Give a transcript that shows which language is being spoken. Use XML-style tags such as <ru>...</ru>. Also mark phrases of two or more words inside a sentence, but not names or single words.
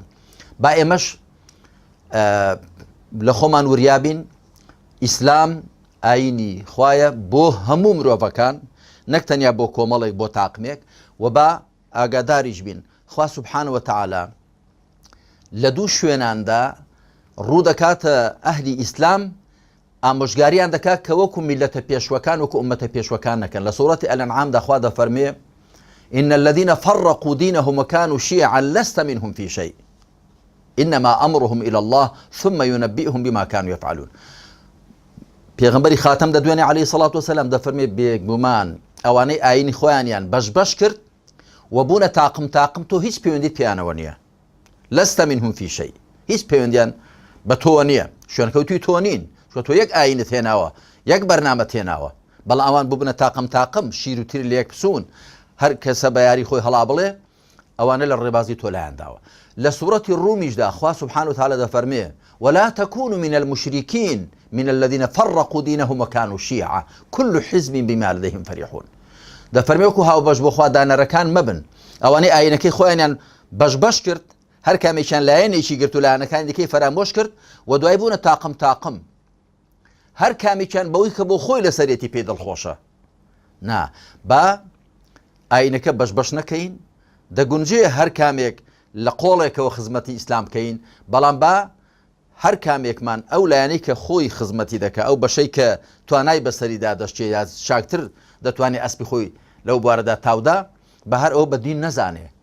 <ckb>با ئێمەش لە خۆمان وریابین ئیسلام ئاینی خوایە بۆ هەموو مرۆڤەکان، نەک تەنیا بۆ کۆمەڵێک بۆ تاقمێک، و با ئاگاداریش بین خوا</ckb> <ar>سبحانه وتعالى</ar> <ckb>لە دوو شوێناندا ڕوو دەکاتە ئەهلی ئیسلام ئامۆژگاریان دەکات کە وەکو میلەتە پێشوەکان وەکو ئومەتە پێشوەکان نەکەن. لە سوورەتی ئەلەنعامدا خوا دەفەرمێ</ckb> <ar>إن الذين فرقوا دينهم وكانوا شيعا لست منهم في شيء إنما أمرهم إلى الله ثم ينبئهم بما كانوا يفعلون.</ar> <ckb>پێغەمبەری خاتەم دەدوێنێ</ckb> <ar>عليه الصلاة والسلام</ar> <ckb>دەفەرمێ بێگومان ئەوانەی ئاینی خۆیانیان بەش کرد و بوونە تاقم تۆ هیچ پەیوەندیت پێیانەوە نییە،</ckb> <ar>لست منهم في شيء،</ar> <ckb>هیچ پەیوەندیان بە تۆ نییە، شوێنکەوتوی تۆ نین، چۆ تۆ یەک ئاینت هێناوە، یەک بەرنامەت هێناوە، بەڵام ئەوان ببنە تاقم شیر و تیر لە یەک پسوون، هەر کەسە بە یاری خۆی هەڵا بڵێ ئەوانە لە ڕێبازی تۆ لایەنداوە. لە سوورەتی ڕومیشدا خوا</ckb> <ar>سبحانه وتعالى دەفەرمێ ولا تكونوا من المشركين من الذين فرقوا دينهم وكانوا شيعا كل حزب بما لديهم فرحون.</ar> <ckb>دەفەرمێ وەکو هاوبەش بۆ خوا دانەرەکان مەبن، ئەوانەی ئاینەکەی خۆیانیان بەش کرد، هەر کامێکیان لایەنێکی گرت و لایەنەکانی دیکەی فەرامۆش کرد و دوای بوونە تاقم، هەر کامێکیان بەوەی کە بۆ خۆی لەسەرێتی پێ دڵخۆشە. نا با ئاینەکە بەش نەکەین، دەگونجێ هەر کامێک لە قۆڵێکەوە خزمەتی ئیسلام بکەین، بەڵام با هەر کامێکمان ئەو لایەنەی کە خۆی خزمەتی دەکە، ئەو بەشەی کە توانای بەسەریدا دەشتێ یا شاکتر دەتوانێت ئەسپی خۆی لەو بوارەدا تاودا، بە هەر ئەو بەدین نەزانێ.</ckb>